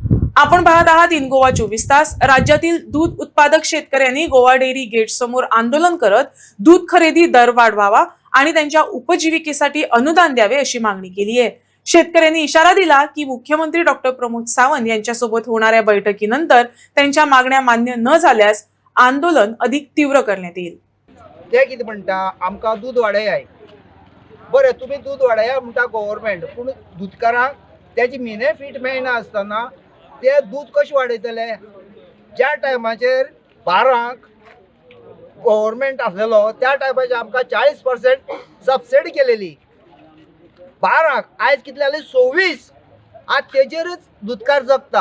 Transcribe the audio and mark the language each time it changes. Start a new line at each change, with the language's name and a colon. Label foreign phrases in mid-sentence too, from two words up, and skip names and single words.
Marathi: आपण पाहत आहात इन गोवा 24 तास। राज्यातील दूध उत्पादक शेतकऱ्यांनी गोवा डेअरी गेट समोर आंदोलन करत दूध खरेदी दर वाढवावा आणि त्यांच्या उपजीविकेसाठी अनुदान द्यावे अशी मागणी केली आहे। शेतकऱ्यांनी इशारा दिला की मुख्यमंत्री डॉक्टर प्रमोद सावंत यांच्यासोबत होणाऱ्या बैठकीनंतर त्यांच्या मागण्या मान्य न झाल्यास आंदोलन अधिक तीव्र करण्यात येईल।
Konkani: ते कितें म्हणटा आमकां दूध वाडयाय, बरें तुमी दूध वाडया म्हणटा गव्हर्मेंट, पूण दूधकारांक त्याची म्हयने फीट मेळना आसतना ते दूध कशें वाडयतले? ज्या टायमाचेर बारांक गव्हर्मेंट आसलेलो त्या टायमाचेर आमकां 40% सबसिडी केलेली, बारांक आयज कितले जाले 26, आज तेजेरच दूधकार जगता।